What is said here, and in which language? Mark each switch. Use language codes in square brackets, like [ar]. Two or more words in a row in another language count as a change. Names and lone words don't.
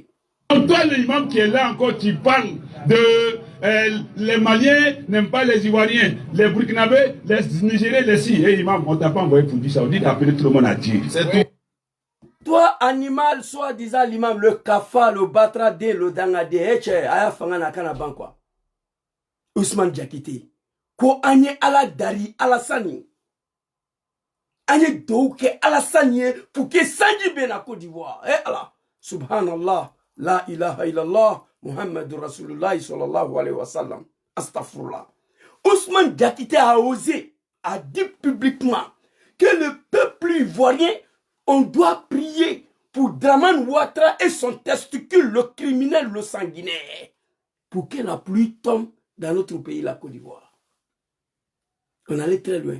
[fr] Toi, l'imam qui est là encore, tu parles de les Maliens n'aiment pas les Ivoiriens, les Burkinabés, les Nigériens, les si. Hey, imam, on t'a pas envoyé pour dire ça. On dit d'appeler tout le monde à Dieu. C'est tout. Toi, animal, soi-disant l'imam, le kafa, le batrade, le dangade, [bm] aya fangana kana bankwa. [fr] Ousmane Diakité. [bm] Ko anye ala dari Alassane. Anye douke [fr] Alassane pour que Sanji ben à Côte d'Ivoire. Eh Allah. [ar] سبحان الله. لا إله إلا الله. محمد رسول الله صلى الله عليه وسلم. أستغفر الله. [fr] Ousmane Diakité a osé, a dit publiquement que le peuple ivoirien, on doit prier pour Draman Ouattara et son testicule, le criminel, le sanguinaire, pour que la pluie tombe dans notre pays, la Côte d'Ivoire. On allait très loin.